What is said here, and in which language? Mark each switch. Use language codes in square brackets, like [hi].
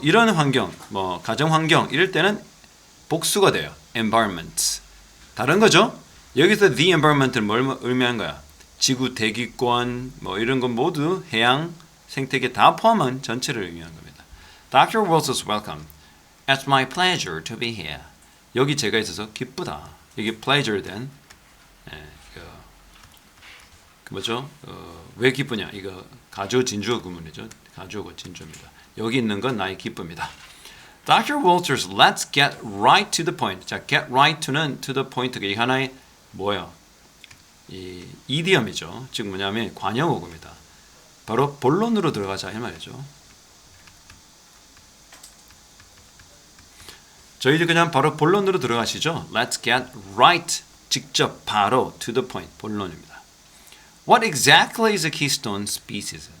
[ko] 이런 환경, 뭐 가정 환경 이럴 때는 복수가 돼요. environment. 다른 거죠? 여기서 the environment는 뭘 의미하는 거야? 지구 대기권 뭐 이런 건 모두 해양 생태계 다 포함한 전체를 의미하는 겁니다. [en] Dr. Wells is welcome. It's my pleasure to be here. [ko] 여기 제가 있어서 기쁘다. 이게 pleasure 된 그 뭐죠? 왜 기쁘냐? 이거 가주 진주어 구문이죠. 가주어고 진주입니다. 여기 있는 건 나의 기쁨이다. [en] Dr. Walters, let's get right to the point. [ko] 자, get right to는 to the point가 이 하나의 뭐예요? 이 이디엄이죠. 즉 뭐냐면 관형어구입니다. 바로 본론으로 들어가자 이 말이죠. 저희들 그냥 바로 본론으로 들어가시죠. [en] Let's get right. [ko] 직접 바로 [en] to the point. [ko] 본론입니다. [en] What exactly is a keystone species?